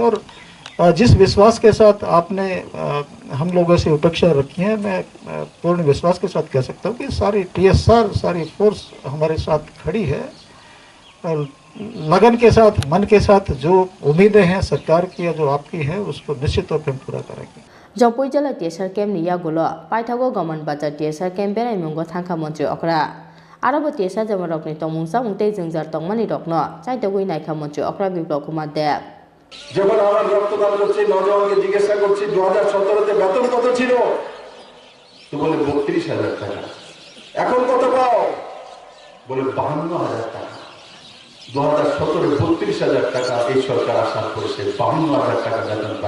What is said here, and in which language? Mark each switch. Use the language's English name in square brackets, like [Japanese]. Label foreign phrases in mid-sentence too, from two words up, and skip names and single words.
[Hindi] और जिस विश्वास के साथ आपने हम लोगों से अपेक्षा रखी है, मैं पूर्ण विश्वास के साथ कह सकता हूँ कि सारी TSR सारी फोर्स हमारे साथ खड़ी है। लगन के साथ, मन के साथ जो उम्मीदें हैं सरकार की या जो आपकी हैं उसको निश्चित तौर पर हम पूरा करेंगे। [Kok Borok] जम्पुई जिला TSR कैम्प नि यागुलो पाइथागो गवर्नमेंट बाजार TSR कैम्प बेराय मंगो थांखा मंत्री अक्रा आरोबो TSR जमा रकनि तमुंसा मुंते जोंजार तंगमानि रकनो चाइतगुइ नायखा मंत्री अक्रा बिप्लव कुमार देव [Bangla] যখন আমার রক্তদান করছি নজওয়ানকে জিজ্ঞাসা করছি 2017-তে বেতন কত ছিল, তো বলে 32,000 টাকা। এখন কত পাও? বলে 52,000 টাকা। 2017-এ 32,000 টাকা এই সরকার আশা করেছে, 52,000 টাকা বেতন পায়।